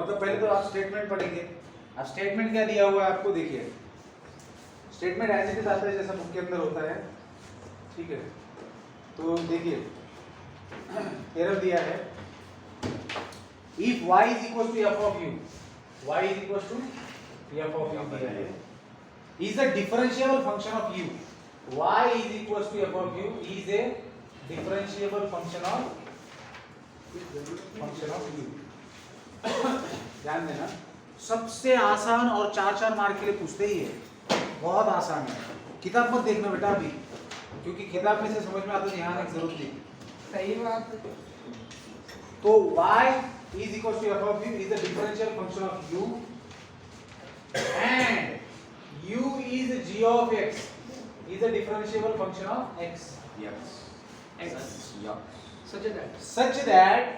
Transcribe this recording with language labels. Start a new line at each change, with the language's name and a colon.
Hindi: मतलब पहले तो आप स्टेटमेंट पढ़ेंगे, अब स्टेटमेंट क्या दिया हुआ है आपको, देखिए स्टेटमेंट ऐसे भी आता है जैसा बुक के अंदर होता है, ठीक है। तो देखिए थ्योरम दिया है,
English: If y is equal to f of u, y is equal to f of u दिया है, is a differentiable function of u. Y is equals to f of u is a differentiable function of u.
Hindi: ध्यान देना, सबसे आसान और 4 mark के लिए पूछते ही है, बहुत आसान है। किताब मत देखना बेटा अभी, क्योंकि किताब में से समझ में आता है यहाँ की जरूरत नहीं। सही बात है।
English: तो y is equals to f of u is a differential function of u and u is g of x is a differentiable function of x. X such that